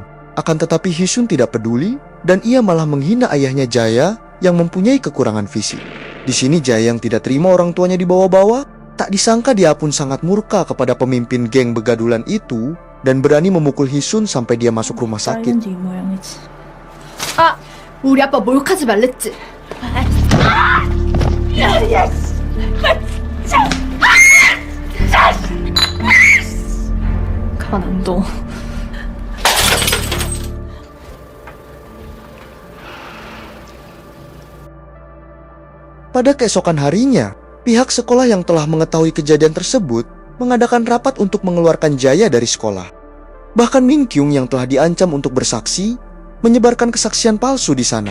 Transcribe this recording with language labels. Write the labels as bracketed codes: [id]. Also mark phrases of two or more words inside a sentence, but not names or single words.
[id] Akan tetapi Hisun tidak peduli dan ia malah menghina ayahnya Jaya yang mempunyai kekurangan fisik. Di sini Jaya yang tidak terima orang tuanya dibawa-bawa, tak disangka dia pun sangat murka kepada pemimpin geng begadulan itu dan berani memukul Hisun sampai dia masuk rumah sakit. [ko] 아, 우리 아빠 몰카지 말랬지? 가만 안 둬. [id] Pada keesokan harinya, pihak sekolah yang telah mengetahui kejadian tersebut mengadakan rapat untuk mengeluarkan Jaya dari sekolah. Bahkan Min Kyung yang telah diancam untuk bersaksi menyebarkan kesaksian palsu di sana.